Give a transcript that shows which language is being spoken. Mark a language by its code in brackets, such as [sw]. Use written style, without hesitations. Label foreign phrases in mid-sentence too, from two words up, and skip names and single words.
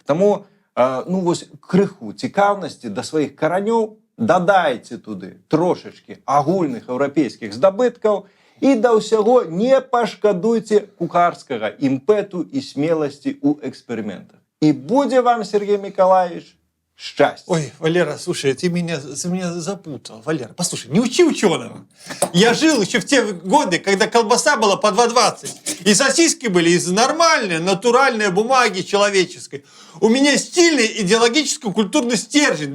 [be] Таму, ну вось, крыху цікаўнасці да сваіх каранёў дадайце туды трошачкі агульных еўрапейскіх здабыткаў і да ўсяго не пашкадуйце кухарскага імпэту і смеласці ў эксперыментах. І будзе вам, Сергей Миколаевич, [ru] счастье. Ой, Валера, слушай, ты меня запутал. Валера, послушай, не учи ученого. Я жил еще в те годы, когда колбаса была по 2,20. И сосиски были из нормальной, натуральной бумаги человеческой. У меня стильный идеологический культурный стержень.